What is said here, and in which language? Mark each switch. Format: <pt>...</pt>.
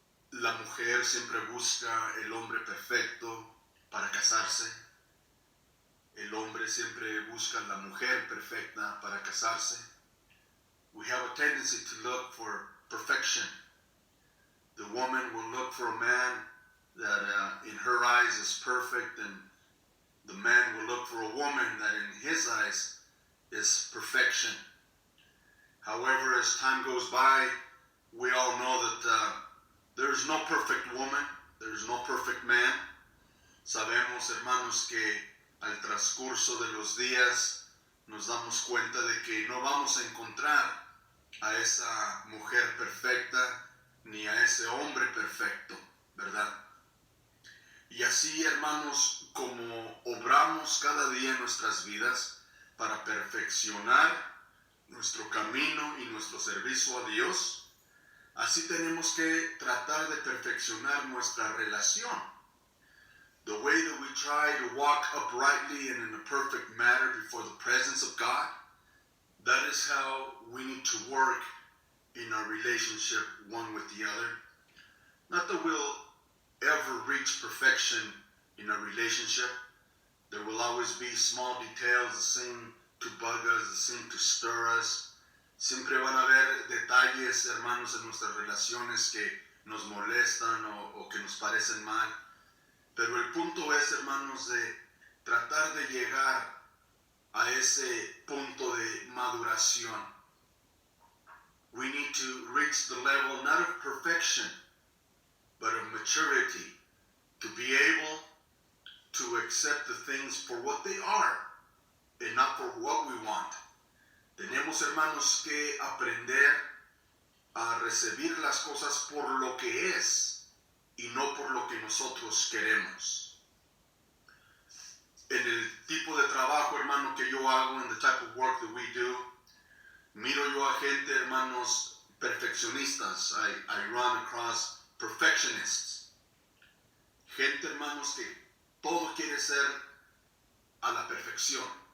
<es>La mujer siempre busca el hombre perfecto para casarse. El hombre siempre busca la mujer perfecta para casarse.</es> <en>We have a tendency to look for perfection. The woman will look for a man that in her eyes is perfect, and the man will look for a woman that in his eyes is perfection. However, as time goes by, we all know that there's no perfect woman, there's no perfect man.</en> <es>Sabemos, hermanos, que al transcurso de los días nos damos cuenta de que no vamos a encontrar a esa mujer perfecta ni a ese hombre perfecto, ¿verdad? Y así, hermanos, como obramos cada día en nuestras vidas para perfeccionar nuestro camino y nuestro servicio a Dios, Así tenemos que tratar de perfeccionar nuestra relación.</es> <en>The way that we try to walk uprightly and in a perfect manner before the presence of God, that is how we need to work in our relationship one with the other. Not that we'll ever reach perfection in our relationship. There will always be small details that seem to bug us, that seem to stir us.</en> <es>Siempre van a haber detalles, hermanos, en nuestras relaciones que nos molestan o que nos parecen mal. Pero el punto es, hermanos, de tratar de llegar a ese punto de maduración.</es> <en>We need to reach the level not of perfection, but of maturity, to be able to accept the things for what they are and not for what we want.</en> <es>Tenemos, hermanos, que aprender a recibir las cosas por lo que es y no por lo que nosotros queremos. En el tipo de trabajo, hermano, que yo hago,</es> <en>in the type of work that we do,</en> <es>miro yo a gente, hermanos, perfeccionistas.</es> <en>I run across perfectionists.</en> <es>Gente, hermanos, que todo quiere ser a la perfección.</es>